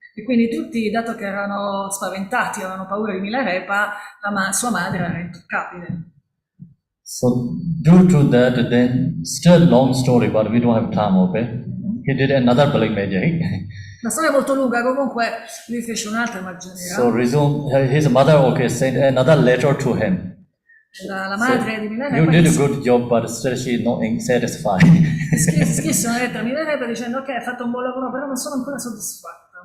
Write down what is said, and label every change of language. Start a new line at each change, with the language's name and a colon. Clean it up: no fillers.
Italian: E quindi tutti, dato che erano spaventati, avevano paura di Milarepa, sua madre era intoccabile.
English: So due to that, then still long story, but we don't have time, okay? He did another black magic.
Italian: La storia è molto lunga, comunque lui fece un'altra magia nera.
English: So his mother, sent another letter to him.
Italian: La madre di Milarepa
English: you did a good job, but still she is not satisfied.
Italian: scrisse una lettera a Milarepa dicendo ok, hai fatto un buon lavoro, però non sono ancora soddisfatta.